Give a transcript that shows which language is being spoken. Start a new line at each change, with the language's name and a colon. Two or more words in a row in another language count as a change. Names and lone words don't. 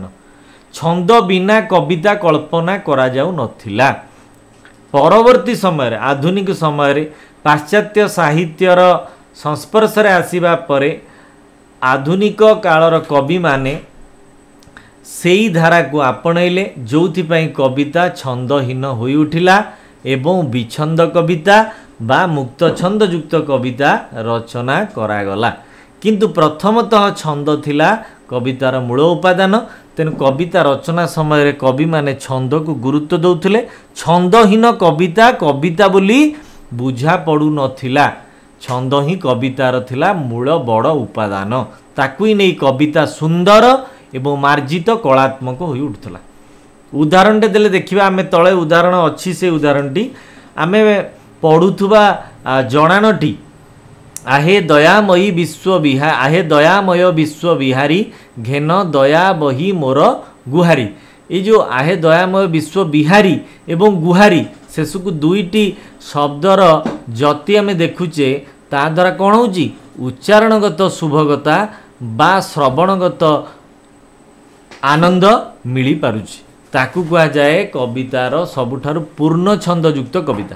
Odia: ଛନ୍ଦ ବିନା କବିତା କଳ୍ପନା କରା ଯାଉ ନଥିଲା। ପରବର୍ତ୍ତୀ ସମୟ ଆଧୁନିକ ସମୟ ପାଶ୍ଚାତ୍ୟ ସାହିତ୍ୟର ସଂସ୍ପର୍ଶ ରେ ଆସିବା ପରେ ଆଧୁନିକ କାଳର କବି ମାନେ ସେଇ ଧାରା କୁ ଆପଣେଇଲେ ଯୋଥିପାଇଁ କବିତା ଛନ୍ଦହୀନ ହୋଇ ଉଠିଲା ଏବଂ ବିଛନ୍ଦ କବିତା ବା ମୁକ୍ତ ଛନ୍ଦ ଯୁକ୍ତ କବିତା ରଚନା କରାଗଲା। କିନ୍ତୁ ପ୍ରଥମତଃ ଛନ୍ଦ ଥିଲା କବିତାର ମୂଳ ଉପାଦାନ। ତେଣୁ କବିତା ରଚନା ସମୟ କବି ମାନେ ଛନ୍ଦ କୁ ଗୁରୁତ୍ୱ ଦଉଥିଲେ। ଛନ୍ଦହୀନ କବିତା କବିତା ବୋଲି ବୁଝା ପଡ଼ୁ ନଥିଲା। ଛନ୍ଦ ହିଁ କବିତାର ଥିଲା ମୂଳ ବଡ଼ ଉପାଦାନ। ତାକୁ ହିଁ ନାହିଁ କବିତା ସୁନ୍ଦର ଏବଂ ମାର୍ଜିତ କଳାତ୍ମକ ହୋଇ ଉଠୁଥିଲା। ଉଦାହରଣ ଟେ ଦେଲେ ଦେଖିବା ଆମେ ତଳେ ଉଦାହରଣ ଅଛି ସେ ଉଦାହରଣଟି ଆମେ ପଢୁଥିବା ଜଣାଣଟି ଆହେ ଦୟାମୟୀ ବିଶ୍ୱ ବିହାରୀ ଆହେ ଦୟାମୟ ବିଶ୍ୱ ବିହାରୀ ଘେନ ଦୟା ବହି ମୋର ଗୁହାରି। ଯେ ଯୋ ଆହେ ଦୟାମୟ ବିଶ୍ୱ ବିହାରୀ ଏବଂ ଗୁହାରି ଶେଷକୁ ଦୁଇଟି ଶବ୍ଦର ଯତି ଆମେ ଦେଖୁଛେ ତା ଦ୍ୱାରା କଅଣ ହେଉଛି ଉଚ୍ଚାରଣଗତ ଶୁଭଗତା ବା ଶ୍ରବଣଗତ ଆନନ୍ଦ ମିଳି ପାରୁଛି। ତାକୁ କୁହାଯାଏ କବିତାର ସବୁଠାରୁ ପୂର୍ଣ୍ଣ ଛନ୍ଦଯୁକ୍ତ କବିତା।